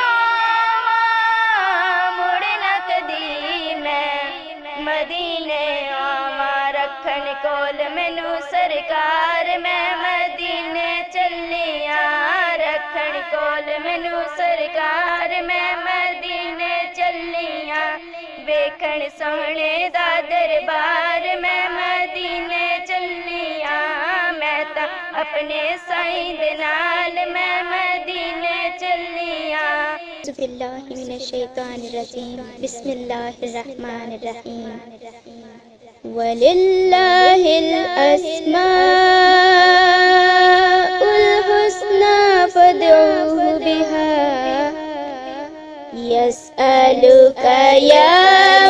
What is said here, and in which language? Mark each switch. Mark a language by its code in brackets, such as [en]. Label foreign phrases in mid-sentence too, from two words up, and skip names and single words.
[pa] آواں، مڑ نہ کدی میں مدینے آواں، رکھن کول مینوں سرکار، میں مدینے چلیاں، رکھن کول مینوں سرکار، میں مدینے چلیاں، ویکھن سونے دا دربار میں مدینے چلیاں، میں تاں اپنے سائیں دے نال، میں مدینے چلیاں۔ [ar] اعوذ باللہ من الشیطان الرجیم، بسم اللہ الرحمن الرحیم، وَلِلَّهِ الْأَسْمَاءُ الْحُسْنَى فَادْعُوهُ بِهَا، يَسْأَلُكَ يَا